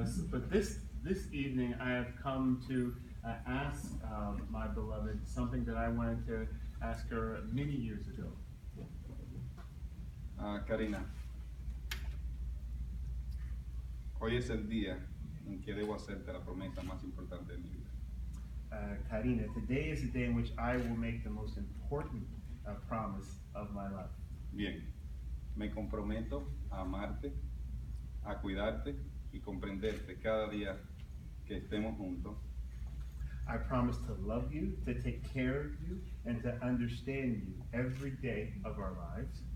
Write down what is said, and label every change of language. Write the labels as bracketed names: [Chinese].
[English] But this evening I have come to ask my beloved something that I wanted to ask her many years ago. [Spanish] Karina, hoy es el día en que debo hacerte la promesa más importante de mi vida. [English] Karina, today is the day in which I will make the most important promise of my life. [Spanish] Bien, me comprometo a amarte, a cuidarte y comprenderte cada día que estemos juntos. [English] I promise to love you, to take care of you, and to understand you every day of our lives.